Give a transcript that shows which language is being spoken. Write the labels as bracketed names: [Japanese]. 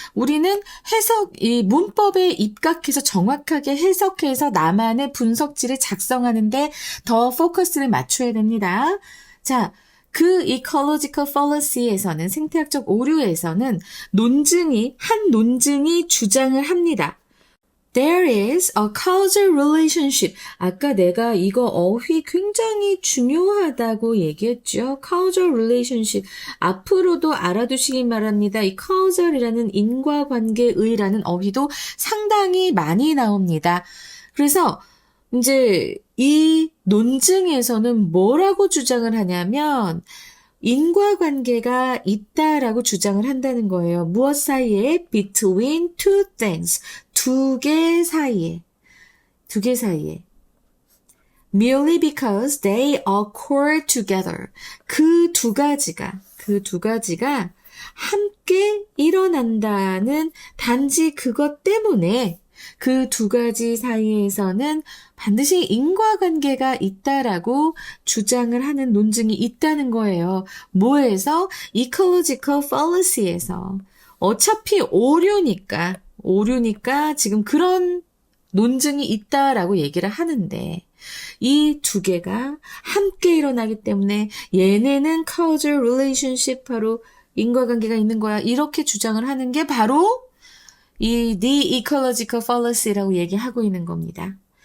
[Korean] 우리는 이 문법에 입각해서 정확하게 해석해서 나만의 분석지를 작성하는데 더 포커스를 맞춰야 됩니다. 자, 그 ecological fallacy에서는 생태학적 오류에서는 한 논증이 주장을 합니다. [English] There is a causal relationship. [Korean] 아까 내가 이거 어휘 굉장히 중요하다고 얘기했죠. causal relationship. 앞으로도 알아두시길 바랍니다. 이 causal이라는 인과관계의라는 어휘도 상당히 많이 나옵니다. 그래서 이제 이 논증에서는 뭐라고 주장을 하냐면 인과관계가 있다라고 주장을 한다는 거예요. 무엇 사이에? [English] Between two things. [Korean] 두 개 사이에. [English] Merely because they occur together. [Korean] 그 두 가지가 함께 일어난다는 단지 그것 때문에 그 두 가지 사이에서는 반드시 인과관계가 있다라고 주장을 하는 논증이 있다는 거예요. 뭐에서? ecological fallacy에서. 어차피 오류니까 지금 그런 논증이 있다라고 얘기를 하는데 이 두 개가 함께 일어나기 때문에 얘네는 causal relationship 바로 인과관계가 있는 거야. 이렇게 주장을 하는 게 바로 이 the ecological fallacy라고 얘기하고 있는 겁니다.